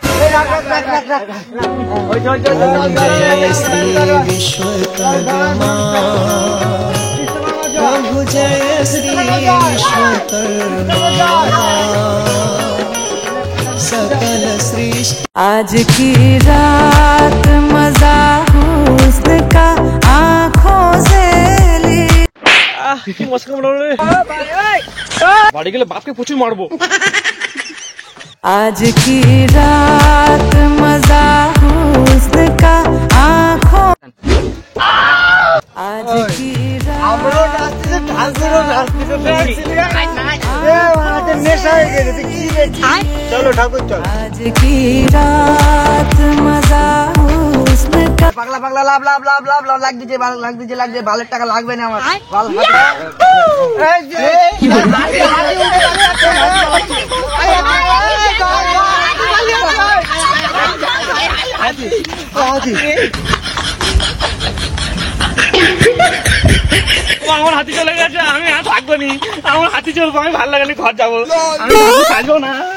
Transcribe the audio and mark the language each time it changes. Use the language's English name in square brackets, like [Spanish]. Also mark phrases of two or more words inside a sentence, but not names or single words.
[Hindi] प्रभु जय श्री विश्वकर्मा सकल सृष्टि। आज की रात मजा हुस्न का आँखों से ली। [Bangla] কি মস্কা মারলো রে বাড়ি গেলে বাপকে প্রচুর মারবো। [Hindi] आज की रात मजा हुस्न का आँखों। आज की [Bangla] আমরাও নাচতেছি ঠাকুরও নাচতেছে নেশা হয়ে গেছে কি দেখছি চলো ঠাকুর চল [Hindi] आज की रात मजा हुस्न का। [Bangla] পাগলা পাগলা [English] love love love love love [Bangla] লাগ দিচ্ছে ভালো টাকা লাগবে না আমার ভালো আমার হাতি চলে গেছে আমি আর থাকবো নি আমার হাতি চলবো আমি ভালো লাগে ঘর যাবো আমি থাকবো না